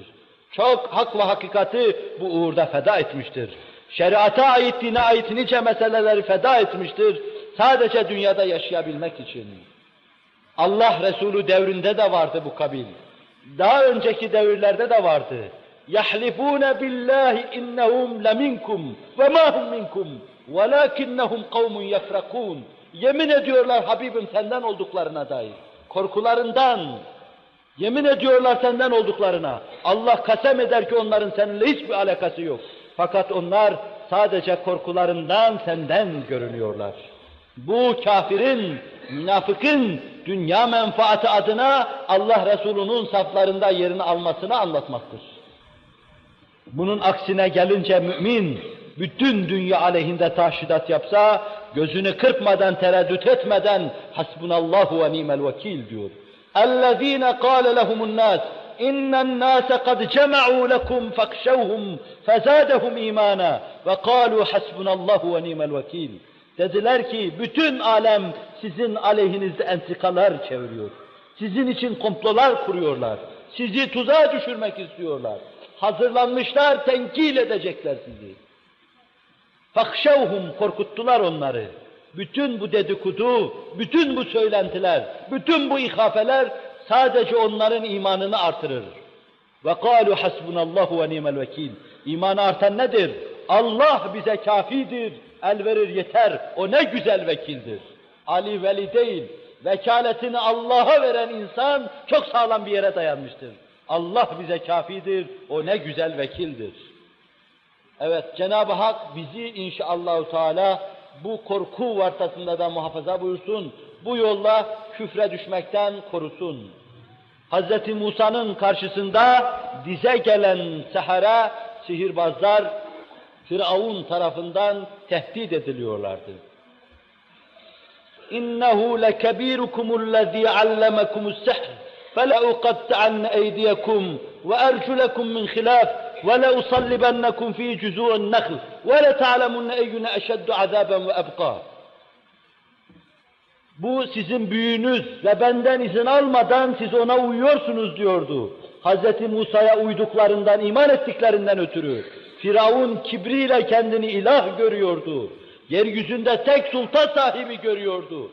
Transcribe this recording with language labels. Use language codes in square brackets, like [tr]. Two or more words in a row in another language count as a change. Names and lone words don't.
[tr] Çok hak ve hakikati bu uğurda feda etmiştir. Şeriata ait, dine ait nice meseleleri feda etmiştir. Sadece dünyada yaşayabilmek için. Allah Resulü devrinde de vardı bu kabil. Daha önceki devirlerde de vardı. [ar] يَحْلِفُونَ بِاللّٰهِ اِنَّهُمْ لَمِنْكُمْ وَمَا هُمْ مِنْكُمْ وَلَاكِنَّهُمْ قَوْمٌ يَفْرَقُونَ. [tr] Yemin ediyorlar Habibim senden olduklarına dair. Korkularından, yemin ediyorlar senden olduklarına. Allah kasem eder ki onların seninle hiçbir alakası yok. Fakat onlar sadece korkularından senden görünüyorlar. Bu kafirin, münafıkın dünya menfaati adına Allah Resulü'nün saflarında yerini almasını anlatmaktır. Bunun aksine gelince mümin, bütün dünya aleyhinde taşhidat yapsa, gözünü kırpmadan, tereddüt etmeden [ar] حسبنا الله ونعم الوكيل [tr] diyor. [ar] اَلَّذ۪ينَ قَالَ لَهُمُ النَّاسِ اِنَّ النَّاسَ قَدْ جَمَعُوا لَكُمْ فَاخْشَوْهُمْ فَزَادَهُمْ اِيمَانًا وَقَالُوا حَسْبُنَ اللّٰهُ وَنِعْمَ الْوَكِيلِ. [tr] Dediler ki bütün alem sizin aleyhinizde entikalar çeviriyor. Sizin için komplolar kuruyorlar. Sizi tuzağa düşürmek istiyorlar. Hazırlanmışlar, tenkil edecekler sizi. فَخْشَوْهُمْ korkuttular onları. Bütün bu dedikodu, bütün bu söylentiler, bütün bu ihafeler sadece onların imanını artırır. [ar] وَقَالُوا حَسْبُنَ اللّٰهُ وَنِعْمَ الْوَكِيلِ. [tr] İmanı artan nedir? Allah bize kafidir, el verir yeter, o ne güzel vekildir. Ali veli değil, vekaletini Allah'a veren insan çok sağlam bir yere dayanmıştır. Allah bize kafidir, o ne güzel vekildir. Evet, Cenab-ı Hak bizi [ar] إن شاء الله تعالى [tr] bu korku vartasında da muhafaza buyursun, bu yolla küfre düşmekten korusun. Hz. Musa'nın karşısında dize gelen sehara, sihirbazlar, Firavun tarafından tehdit ediliyorlardı. [ar] إنه لكبيركم الذي علمكم السحر فَلَاُقَطِّعَنَّ اَيْدِيَكُمْ وَاَرْجُلَكُمْ مِنْ خِلَافٍ وَلَاُصَلِّبَنَّكُمْ ف۪ي جُذُوعِ النَّخْلِ وَلَتَعْلَمُنَّ اَيُّنَ اَشَدُّ عَذَابًا وَاَبْقَى. [tr] Bu sizin büyüğünüz ve benden izin almadan siz ona uyuyorsunuz diyordu. Hz. Musa'ya uyduklarından, iman ettiklerinden ötürü. Firavun kibriyle kendini ilah görüyordu. Yeryüzünde tek sultan sahibi görüyordu.